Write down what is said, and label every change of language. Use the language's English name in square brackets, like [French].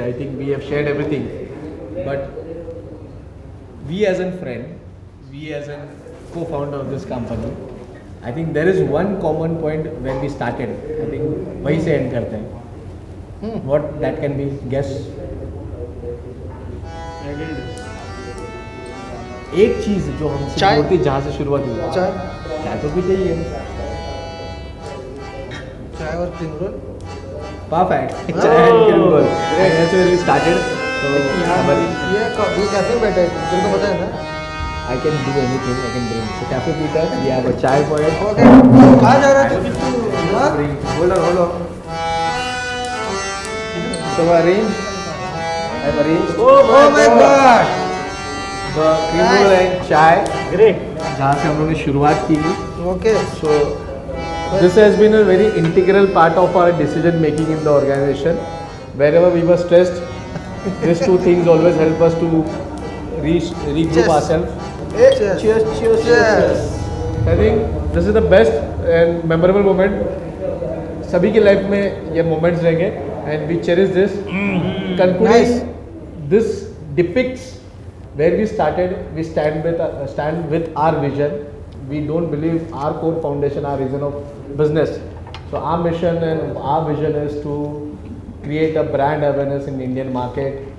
[English] I think we have shared everything, but we as a friend, we as a co-founder of this company, I think there is one common point when we started. I think [Hindi] वहीं से end करते हैं. [English] What that can be? Guess. [Hindi] एक चीज जो हमसे चाय? होती जहाँ से शुरुआत हुई, चाय तो पीते ही है. चाय और क्रीम रोल. [English] Perfect. Chai and cream roll. And that's where we started. So [Hindi] हमारी ये कैसे बैठे हैं तुमको पता है ना. [English] I can do anything. I can bring. So cafe Peter, we have a chai for it. [Hindi] Okay, कहाँ जा रहा है तू? [English] Bring. Hold on. So arrange. I've arranged Oh my God. the cream roll and chai. Great. [Hindi] जहाँ से हम लोगों ने शुरुआत की. [English] Okay. So This has been a very integral part of our decision making in the organization. Wherever we were stressed, these two things always help us to regroup Cheers. ourselves. Cheers. Cheers. I think this is the best and memorable moment. [Hindi] सभी की life में ये moments रहेंगे [English] and we cherish this. Concluding, Nice. this depicts where we started. We stand with our vision. We don't believe our core foundation, our reason of business. So our mission and our vision is to create a brand awareness in the Indian market.